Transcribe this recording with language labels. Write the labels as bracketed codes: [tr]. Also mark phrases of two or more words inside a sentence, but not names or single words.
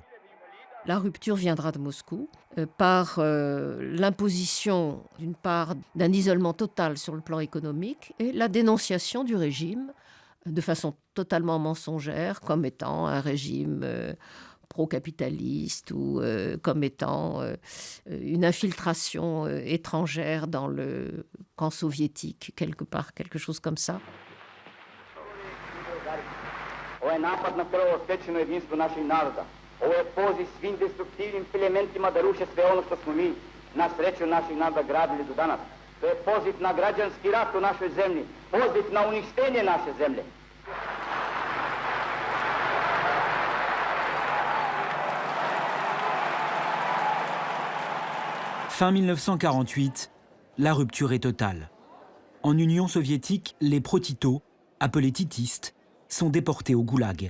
[fr] La rupture viendra de Moscou par l'imposition, d'une part, d'un isolement total sur le plan économique et la dénonciation du régime de façon totalement mensongère comme étant un régime pro-capitaliste ou comme étant une infiltration étrangère dans le camp soviétique, quelque part, quelque chose comme ça. [sr] Ovo je poziv svim destruktivnim elementima da ruše sve ono što smo mi na sreću naših naroda gradili do danas. To je poziv na građanski rat u našoj zemlji, poziv na uništenje naše zemlje. [fr] Fin 1948, la rupture est totale. En Union soviétique, les pro-Tito, appelés titistes, sont déportés au goulag.